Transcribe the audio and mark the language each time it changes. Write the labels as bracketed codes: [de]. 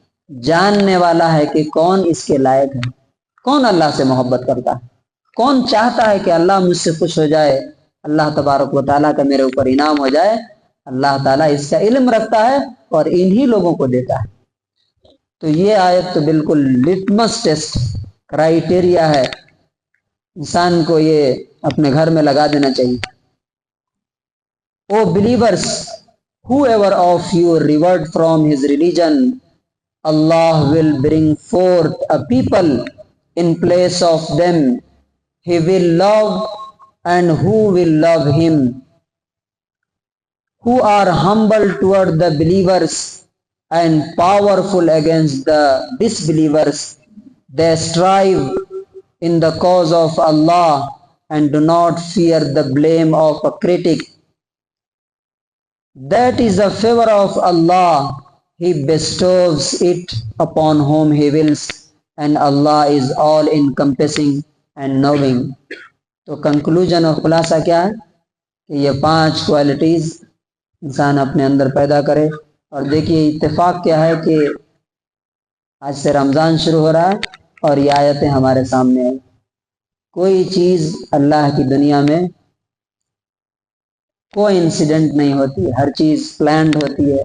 [ur] جاننے والا ہے کہ کون اس کے لائق ہے، کون اللہ سے محبت کرتا ہے، کون چاہتا ہے کہ اللہ مجھ سے خوش ہو جائے، اللہ تبارک و تعالیٰ کا میرے اوپر انعام ہو جائے۔ اللہ تعالیٰ اس کا علم رکھتا ہے اور انہی لوگوں کو دیتا ہے۔ تو یہ آیت تو بالکل لٹمس ٹیسٹ کرائیٹیریا ہے، انسان کو یہ اپنے گھر میں لگا دینا چاہیے. [en] O believers, whoever of you revert from his religion, Allah will bring forth a people in place of them he will love and who will love him, who are humble toward the believers and powerful against the disbelievers. They strive in the cause of Allah and do not fear the blame of a critic. That is the favor of Allah. He bestows it upon whom He wills, and Allah is all encompassing and knowing. [ur] تو conclusion اور خلاصہ کیا ہے کہ یہ 5 qualities انسان اپنے اندر پیدا کرے. اور دیکھیے اتفاق کیا ہے کہ آج سے رمضان شروع ہو رہا ہے اور یہ آیتیں ہمارے سامنے ہیں. کوئی چیز اللہ کی دنیا میں کوئی انسیڈنٹ نہیں ہوتی، ہر چیز پلانڈ ہوتی ہے.